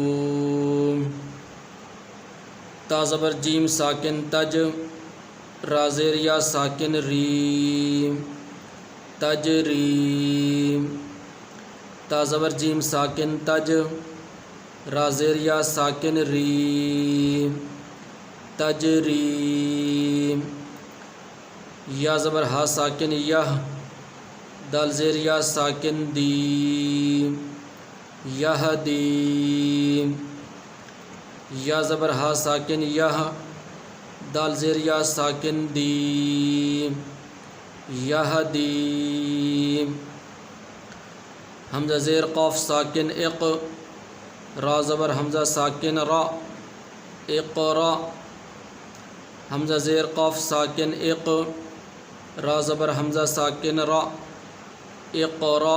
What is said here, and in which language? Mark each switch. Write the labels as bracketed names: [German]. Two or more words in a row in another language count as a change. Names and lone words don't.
[Urdu] تا زبر جیم ساکن تج، را زیر یا ساکن ریم، تجریم۔ تا زبر جیم ساکن تج، را زیر یا ساکن ریم، تجریم۔ یا زبر ہا ساکن یہ، دال زیر یا ساکن دیم، یہدیم۔ یا زبر ہا ساکن یہ، دال زیر یا ساکن دیم، یہدیم۔ حمزہ زیر قاف ساکن اق، را زبر حمزہ ساکن را، اقرا۔ حمزہ زیر قاف ساکن اق، را زبر حمزہ ساکن را، اقرا۔